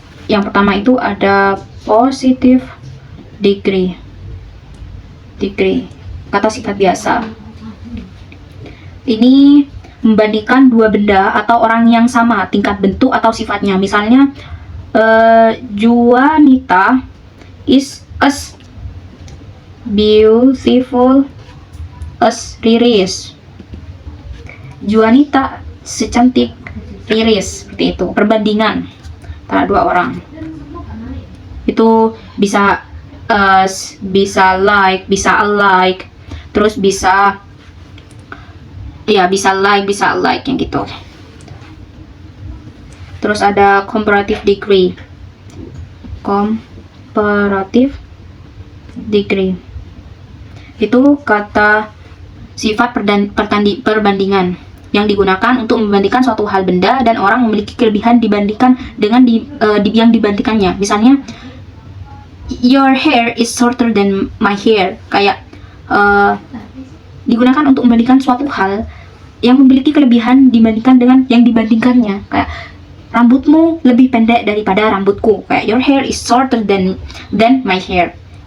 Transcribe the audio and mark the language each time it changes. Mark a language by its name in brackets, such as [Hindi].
[Indonesian] Yang pertama itu ada positive degree. Degree, kata sifat biasa. Ini membandingkan dua benda atau orang yang sama tingkat bentuk atau sifatnya. Misalnya, [English] Juanita is as beautiful as Riris. [Indonesian] Juanita secantik Riris, seperti itu. Perbandingan antara dua orang. Itu bisa bisa like, bisa alike, terus bisa bisa like yang gitu. Terus ada comparative degree. Comparative degree itu kata sifat perbandingan yang digunakan untuk membandingkan suatu hal, benda, dan orang memiliki kelebihan dibandingkan dengan yang dibandingkannya. Misalnya, [English] your hair is shorter than my hair. [Indonesian] Kayak digunakan untuk membandingkan suatu hal yang memiliki kelebihan dibandingkan dengan yang dibandingkannya. Kayak, rambutmu lebih pendek daripada rambutku. Kayak, [English] your hair is shorter than my hair.